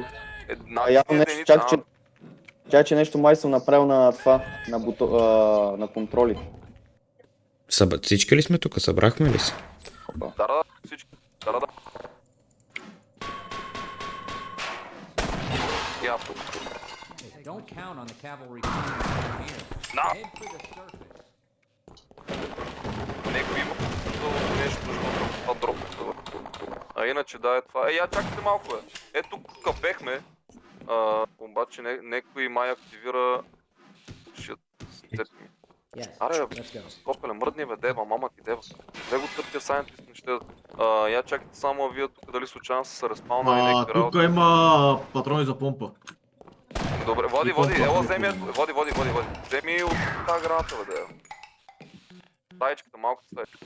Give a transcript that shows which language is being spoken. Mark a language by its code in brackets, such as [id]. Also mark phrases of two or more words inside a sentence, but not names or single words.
[bg] Явно нещо, чакай, че нещо май съм направил на това, на контроли. Всички ли сме тук? Събрахме ли се? Да, всички. Да. Я. [en] Hey, don't count on the cavalry coming from here. [bg] На! [en] Head for the surface. [bg] Некой има нещо, защото това дропне. А иначе да е това. Я чакайте малко бе. Ето тук бехме. Обаче некой май активира... [en] Shit. Yes. [bg] Аре, [en] Let's go. [bg] Копеле, мръдни бе, дева, мама ти дева. Не го търпя сайентист, не ще... Я чакайте само а вие тук дали случайно са се разпалнали някакви Тук работи. има патрони за помпа. Добре, води, И помпа, ела и вземи, помпа. води. Вземи от тази граната бе, дева. Стаечката, малко стаечка.